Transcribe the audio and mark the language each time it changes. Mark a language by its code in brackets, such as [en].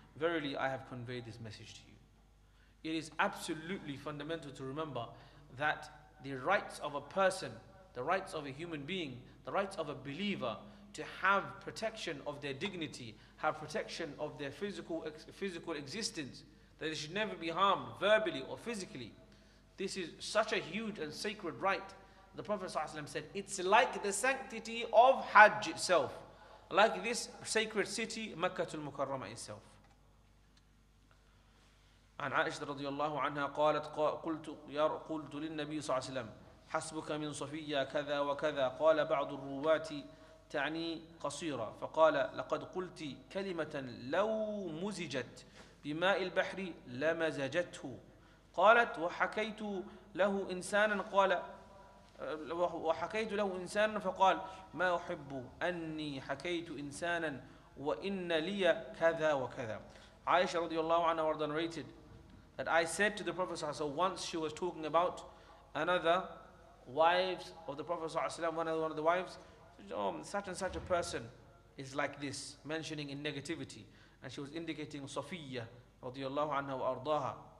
[en] Verily I have conveyed this message to you. It is absolutely fundamental to remember that the rights of a person, the rights of a human being, the rights of a believer to have protection of their dignity, have protection of their physical existence, that they should never be harmed verbally or physically. This is such a huge and sacred right. The Prophet ﷺ said, it's like the sanctity of Hajj itself, like this sacred city, Makkah al-Mukarramah itself. [ar] عن عائشة رضي الله عنها قالت قلت للنبي صلى الله عليه وسلم حسبك من صفية كذا وكذا قال بعض الرواة تعني قصيرة فقال لقد قلت كلمة لو مزجت بماء البحر لمزجته قالت وحكيت له إنسانا فقال ما أحب أني حكيت إنسانا وإن لي كذا وكذا. [en] Aisha radiallahu anha was narrated that I said to the Prophet ﷺ, once she was talking about another wives of the Prophet ﷺ, one of the wives, oh, such and such a person is like this, mentioning in negativity, and she was indicating Safiya radiallahu anha wa ardaha.